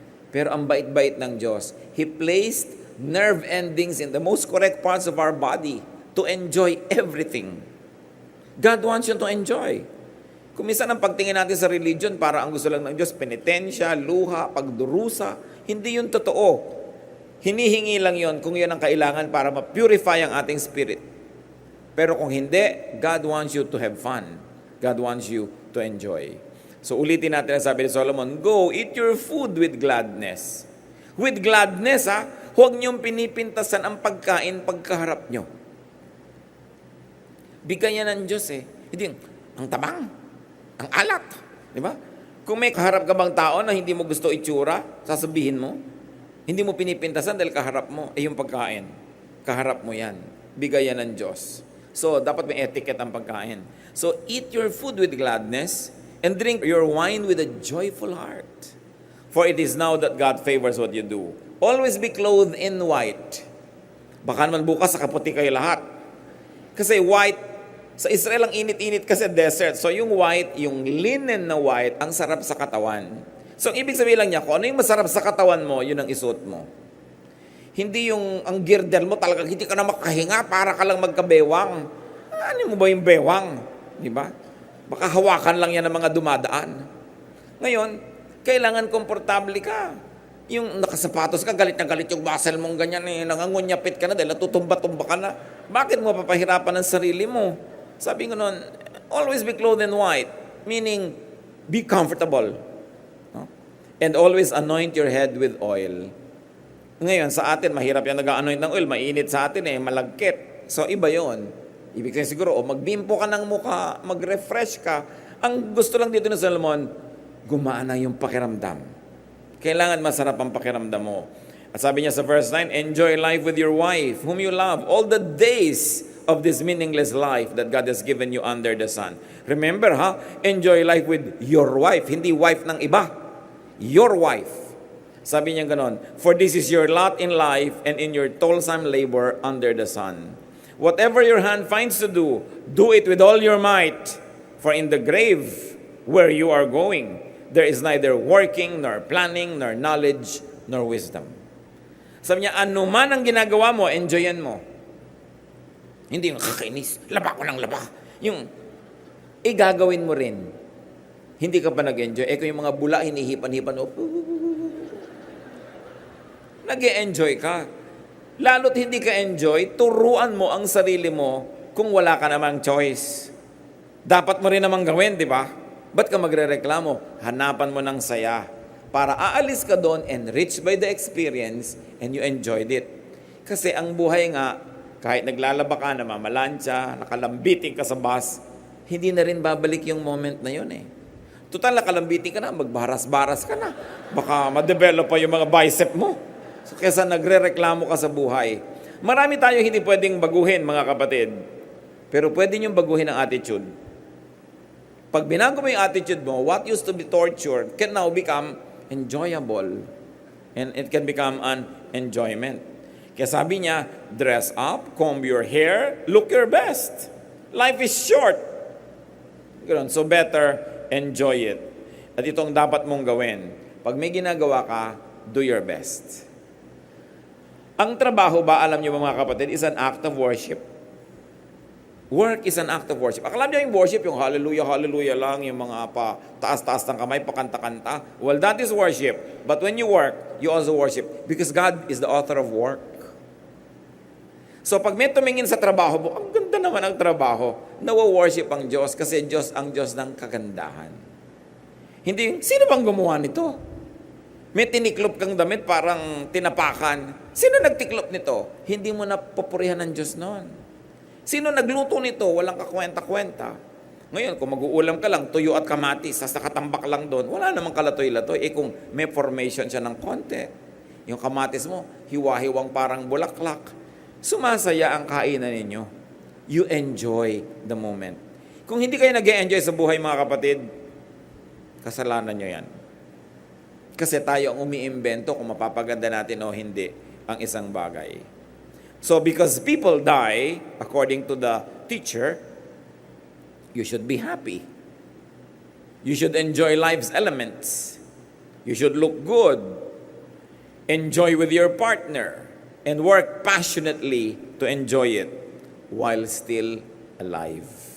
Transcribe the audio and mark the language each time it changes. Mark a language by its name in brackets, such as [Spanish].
[Filipino] Pero ang bait-bait ng Diyos, [English] He placed nerve endings in the most correct parts of our body to enjoy everything. God wants you to enjoy. [Filipino] Kung minsan ang pagtingin natin sa religion, para ang gusto lang ng Diyos, penitensya, luha, pagdurusa, hindi yun totoo. Hinihingi lang yon kung yun ang kailangan para ma-purify ang ating spirit. Pero kung hindi, [English] God wants you to have fun. God wants you to enjoy. [Filipino] So ulitin natin ang sabi ni Solomon, [English] go, eat your food with gladness. With gladness, [Filipino] huwag niyong pinipintasan ang pagkain pagkaharap niyo. Bigyan ng Diyos Hindi, ang tabang, ang alat. Di ba? Kung may kaharap ka bang tao na hindi mo gusto itsura, sasabihin mo, hindi mo pinipintasan dahil kaharap mo, yung pagkain. Kaharap mo yan. Bigayan ng Diyos. So, dapat may etiquette ang pagkain. [English] So, eat your food with gladness and drink your wine with a joyful heart. For it is now that God favors what you do. Always be clothed in white. [Filipino] Baka naman bukas sa kaputi kayo lahat. Kasi white, sa Israel ang init-init kasi desert. So, yung white, yung linen na white, ang sarap sa katawan. So, ang ibig sabihin lang niya, kung ano yung masarap sa katawan mo, yun ang isuot mo. Hindi yung ang girdle mo, talagang hindi ka na makahinga para ka lang magkabewang. Ano mo ba yung bewang? Di ba? Baka hawakan lang yan ng mga dumadaan. Ngayon, kailangan komportable ka. Yung nakasapatos ka, galit na galit yung muscle mong ganyan, nangangunyapit ka na dahil natutumba-tumba ka na. Bakit mo papahirapan ang sarili mo? Sabi ko noon, [English] always be clothed in white. Meaning, be comfortable. And always anoint your head with oil. [Filipino] Ngayon, sa atin, mahirap yan nag-anoint ng oil. Mainit sa atin malagkit. So, iba yon. Ibig sabihin siguro, magbimpo ka ng mukha, mag-refresh ka. Ang gusto lang dito ni Solomon, gumana yung pakiramdam. Kailangan masarap ang pakiramdam mo. At sabi niya sa verse 9, [English] enjoy life with your wife, whom you love, all the days of this meaningless life that God has given you under the sun. Remember, enjoy life with your wife, [Filipino] hindi wife ng iba. [English] Your wife. [Filipino] Sabi niya ganon, [English] for this is your lot in life and in your toilsome labor under the sun. Whatever your hand finds to do, do it with all your might. For in the grave where you are going, there is neither working, nor planning, nor knowledge, nor wisdom. [Filipino] Sabi niya, ano man ang ginagawa mo, enjoyan mo. Hindi yung kakainis, laba ko ng laba. Yung, gagawin mo rin. Hindi ka pa nag-enjoy. Kung yung mga bula, hinihipan-hipan, nag-enjoy ka. Lalo't hindi ka enjoy, turuan mo ang sarili mo kung wala ka namang choice. Dapat mo rin namang gawin, di ba? Ba't ka magre-reklamo? Hanapan mo ng saya para aalis ka doon [English] enriched by the experience and you enjoyed it. [Filipino] Kasi ang buhay nga, kahit naglalaba ka, namamalansya, nakalambiting ka sa bus, hindi na rin babalik yung moment na yun Total, nakalambiting ka na, magbaras-baras ka na. Baka ma-develop pa yung mga bicep mo. So, kesa nagre-reklamo ka sa buhay. Marami tayo hindi pwedeng baguhin, mga kapatid. Pero pwede niyong baguhin ang attitude. Pag binago mo yung attitude mo, [English] what used to be torture can now become enjoyable. And it can become an enjoyment. [Filipino] Kaya sabi niya, [English] dress up, comb your hair, look your best. Life is short. So better enjoy it. [Filipino] At ito ang dapat mong gawin. Pag may ginagawa ka, [English] do your best. [Filipino] Ang trabaho ba, alam niyo mga kapatid, [English] is an act of worship. Work is an act of worship. [Filipino] Alam niyo yung worship, yung hallelujah, hallelujah lang, yung mga pa taas-taas ng kamay, pakanta-kanta. [English] Well, that is worship. But when you work, you also worship. Because God is the author of work. [Filipino] So pag may tumingin sa trabaho mo, ang ganda naman ang trabaho, nawa-worship ang Diyos kasi Diyos ang Diyos ng kagandahan. Hindi, sino bang gumawa nito? May tiniklop kang damit, parang tinapakan. Sino nagtiklop nito? Hindi mo na papurihan ng Diyos noon. Sino nagluto nito? Walang kakwenta-kwenta. Ngayon, kung mag-uulam ka lang, tuyo at kamatis, sa nakatambak lang doon, wala namang kalatoy-latoy. Kung may formation siya ng konti, yung kamatis mo, hiwa-hiwang parang bulaklak, sumasaya ang kainan ninyo. [English] You enjoy the moment. [Filipino] Kung hindi kayo nag-enjoy sa buhay, mga kapatid, kasalanan nyo yan. Kasi tayo ang umiimbento kung mapapaganda natin o hindi ang isang bagay. [English] So, because people die, according to the teacher, you should be happy. You should enjoy life's elements. You should look good. Enjoy with your partner. And work passionately to enjoy it while still alive.